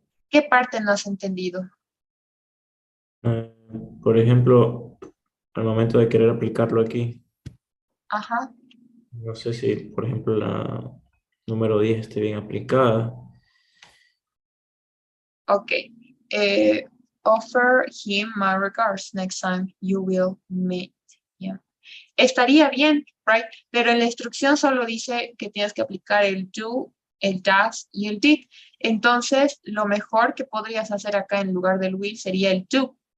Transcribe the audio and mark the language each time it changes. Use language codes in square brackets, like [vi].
[es] ¿Qué parte no has entendido? Por ejemplo, al momento de querer aplicarlo aquí, Ajá, no sé si, por ejemplo, la número 10 esté bien aplicada. ok. [en] Offer him my regards next time you will meet him. [es] Estaría bien, right? Pero en la instrucción solo dice que tienes que aplicar el do, el does y el did. Entonces, lo mejor que podrías hacer acá en lugar del will sería el do,